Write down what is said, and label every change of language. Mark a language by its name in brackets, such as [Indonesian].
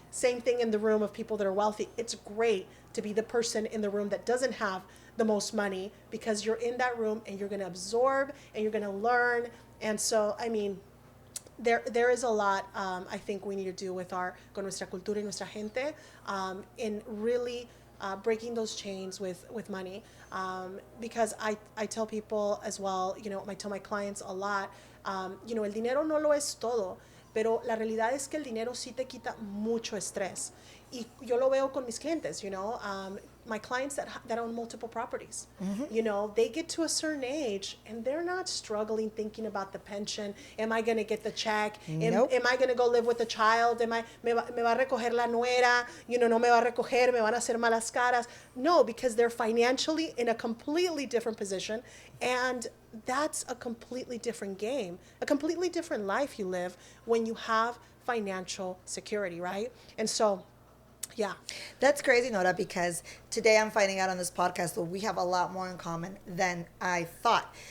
[English] Same thing in the room of people that are wealthy. It's great to be the person in the room that doesn't have the most money, because you're in that room and you're going to absorb and you're going to learn. And so, there is a lot, I think we need to do with [Spanish] con nuestra cultura y nuestra gente, [English] in really breaking those chains with money. Because I tell people as well, I tell my clients a lot, [Spanish] el dinero no lo es todo, pero la realidad es que el dinero sí te quita mucho estrés. Y yo lo veo con mis clientes, [English] my clients that own multiple properties. [Spanish] Mm-hmm. [English] They get to a certain age and they're not struggling thinking about the pension. Am I going to get the check? Nope. Am I going to go live with the child? [Spanish] Me va a recoger la nuera? No me va a recoger, me van a hacer malas caras. [English] No, because they're financially in a completely different position, and that's a completely different game, a completely different life you live when you have financial security, right? And so, yeah. That's crazy, Nora, because today I'm finding out on this podcast that we have a lot more in common than I thought.